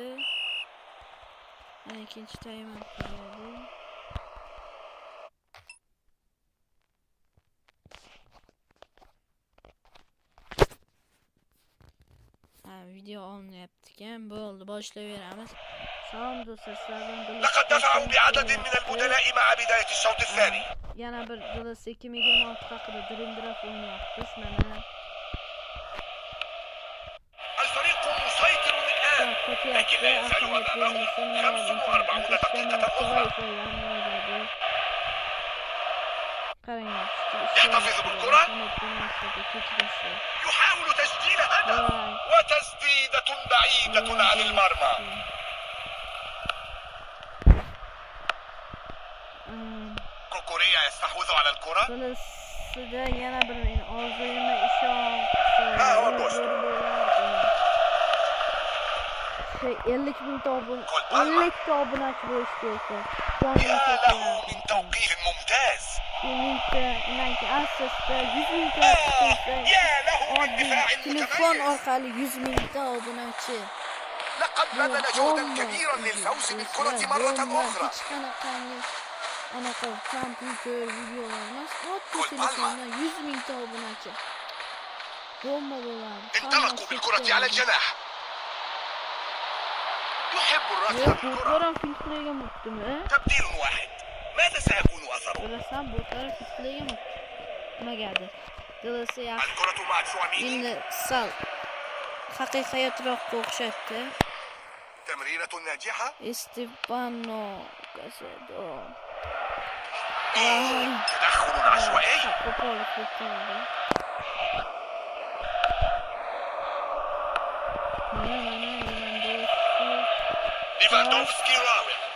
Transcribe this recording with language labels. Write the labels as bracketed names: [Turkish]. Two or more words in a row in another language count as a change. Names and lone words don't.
[Uzbek] Mana ikkinchi taymam qo'yadi. Video olmayapti ekan. Bo'ldi, boshlayveramiz. Salom do'stlar, sizlardan [Arabic] لقد دفعوا بعدد من البدلاء مع بداية الشوط الثاني. [Uzbek] yana bir Dilisi 2026 haqida Dream Draft o'ynayapmiz. Mana [Arabic] الفريق مسيطر الآن لكن لا يزال أمامه 45 دقيقة أخرى. يحتفظ بالكرة، يحاول تسجيل هدف وتسديدة بعيدة عن المرمى. كوكوريا يستحوذ على الكرة. ها هو بوست. [Uzbek] 50.000 abone. 50 obunachi bo'lish kerak. [Arabic] يا له من توقيف ممتاز. 100 يا له من دفاع [Uzbek] telefon [Arabic] متميز. [Uzbek] orqali 100 ta obunachi. [Arabic] لقد بذل جهدا كبيرا للفوز بالكرة مرة أخرى. [Uzbek] Anaqa kompyuter videolar emas, oddiy telefonda 100 ta obunachi. Bomba bo'ladi. [Arabic] انطلقوا بالكرة على الجناح. يحب الركض بالكرة. تبديل واحد. ماذا سيكون أثره؟ الكرة مع تشواميني. [Uzbek] Endi sal haqiqiyatroqqa o'xshatdi. [Arabic] تمريرة ناجحة. Estefano Casado. تدخل عشوائي. ليفاندوفسكي راوغ.